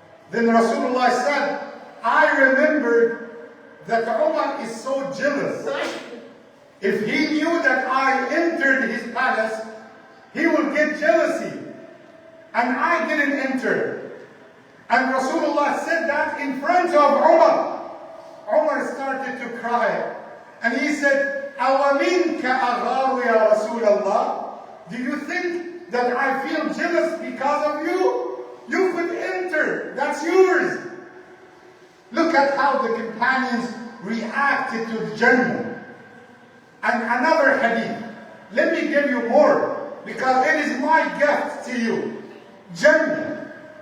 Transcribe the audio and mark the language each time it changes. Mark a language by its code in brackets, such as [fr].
[en] Then Rasulullah said, I remembered that Umar is so jealous. If he knew that I entered his palace, he would get jealousy. And I didn't enter. And Rasulullah said that in front of Umar. Umar started to cry. And he said, [ar] أَوَمِنْكَ أَغَارُ يَا رَسُولَ اللَّهِ. [en] Do you think that I feel jealous because of you? You could enter. That's yours. Look at how the companions reacted to the Jannah. And another hadith. Let me give you more, because it is my gift to you. Jannah.